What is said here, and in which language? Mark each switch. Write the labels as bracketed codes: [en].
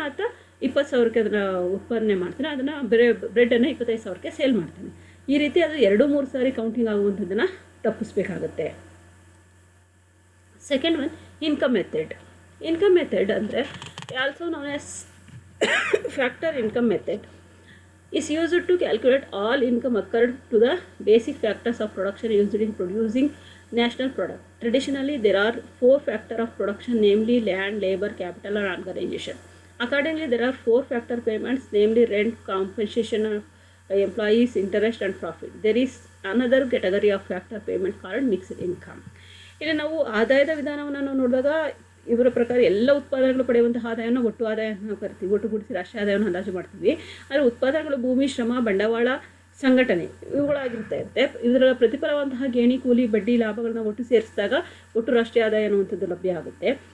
[kn] ಆತ 20,000ಕ್ಕೆ ಅದನ್ನು ಉತ್ಪಾದನೆ ಮಾಡ್ತಾನೆ. ಅದನ್ನು ಬ್ರೆಡ್ಡನ್ನು 25,000ಕ್ಕೆ ಸೇಲ್ ಮಾಡ್ತಾನೆ. ಈ ರೀತಿ ಅದು 2-3 ಸಾರಿ counting ಆಗುವಂಥದ್ದನ್ನು ತಪ್ಪಿಸ್ಬೇಕಾಗತ್ತೆ. [en] Second one income method. Income method ಅಂದರೆ also known as factor income method is used to calculate all income occurred to the basic factors of production used in producing national product. Traditionally, there are 4 factors of production, namely land, labor, capital, and organization. Accordingly, there are 4 factor payments, namely rent, compensation of employees, interest, and profit. There is another category of factor payment called mixed income. [kn] ಇಲ್ಲಿ ನಾವು ಆದಾಯದ ವಿಧಾನವನ್ನು ನಾವು ನೋಡಿದಾಗ ಇವರ ಪ್ರಕಾರ ಎಲ್ಲ ಉತ್ಪಾದನೆಗಳು ಪಡೆಯುವಂತಹ ಆದಾಯವನ್ನು ಒಟ್ಟು ಆದಾಯ ಅಂತ ನಾವು ಕರಿತೀವಿ. ಒಟ್ಟುಗೂಡಿಸಿ ರಾಷ್ಟ್ರೀಯ ಆದಾಯವನ್ನು ಅಂದಾಜು ಮಾಡ್ತೀವಿ. ಆದರೆ ಉತ್ಪಾದನೆಗಳು ಭೂಮಿ, ಶ್ರಮ, ಬಂಡವಾಳ, ಸಂಘಟನೆ ಇವುಗಳಾಗಿರುತ್ತೆ. ಇದರ ಪ್ರತಿಫಲವಂತಹ ಗೇಣಿ, ಕೂಲಿ, ಬಡ್ಡಿ, ಲಾಭಗಳನ್ನ ಒಟ್ಟು ಸೇರಿಸಿದಾಗ ಒಟ್ಟು ರಾಷ್ಟ್ರೀಯ ಆದಾಯ ಅನ್ನುವಂಥದ್ದು ಲಭ್ಯ ಆಗುತ್ತೆ.